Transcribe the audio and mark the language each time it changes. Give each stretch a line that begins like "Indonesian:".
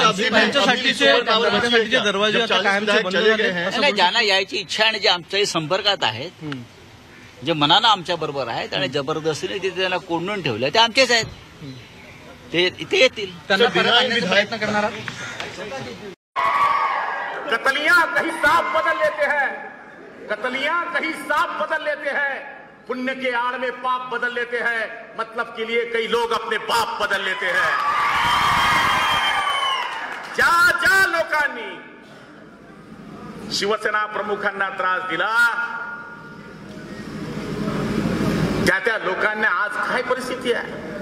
Marathi: त्यांच्यासाठीचे दरवाजे आता कायमचे बंद झाले हैं. नाही, ज्यांना यायची इच्छा आणि जे आमच्याही संपर्कात आहेत, जे मनानं आमच्या बरोबर आहेत आणि जबरदस्तीने तिथे त्यांना कोंडून ठेवलं, ते आमचेच आहेत. ते इथे येतील. त्यांना परत आणण्याचा प्रयत्न करणार आहात?
Hindi: कतलियां कहीं साफ बदल लेते हैं, कतलियां कहीं साफ बदल लेते हैं, पुण्य के आड़ में पाप बदल लेते हैं, मतलब के लिए कई लोग अपने बाप बदल लेते हैं.
Marathi: ज्या लोकांनी शिवसेना प्रमुखांना त्रास दिला त्या लोकांना आज काय परिस्थिती आहे.